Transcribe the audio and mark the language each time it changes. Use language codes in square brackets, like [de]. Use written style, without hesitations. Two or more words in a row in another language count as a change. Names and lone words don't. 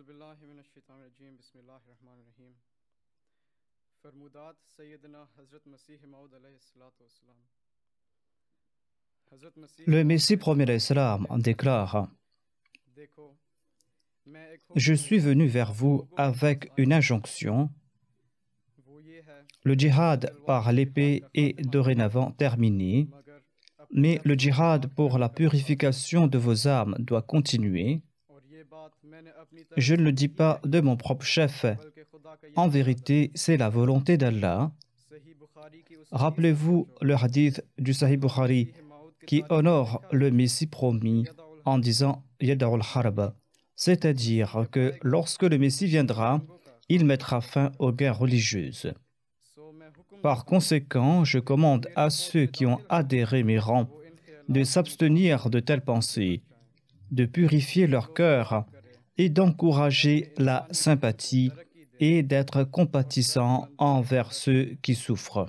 [ar] باللہ من الشیطان الرجیم بسم اللہ الرحمن الرحیم [ur] فرمودات سیدنا حضرت مسیح موعود [ar] علیہ الصلوۃ والسلام [ur] حضرت مسیح [fr] Le Messie premier d'Islam déclare: [ur] دیکھو میں ایک [fr] Je suis venu vers vous avec une injonction. [ur] وہ یہ ہے [fr] Le djihad par l'épée est dorénavant terminé, [ur] مگر [fr] mais le djihad pour la purification de vos âmes doit continuer. [ur] اور یہ بات میں نے اپنی [fr] Je ne le dis pas de mon propre chef. [ur] بلکہ خدا کا [fr] En vérité, c'est la volonté d'Allah. [ur] صحیح بخاری کی اس [fr] Rappelez-vous le hadith du Sahih Bukhari qui honore le Messie promis en disant [ar] يضع الحرب, [fr] c'est-à-dire que lorsque le Messie viendra, il mettra fin aux guerres religieuses. Par conséquent, je commande à ceux qui ont adhéré mes rangs de s'abstenir de telles pensées, de purifier leur cœur et d'encourager la sympathie et d'être compatissants envers ceux qui souffrent.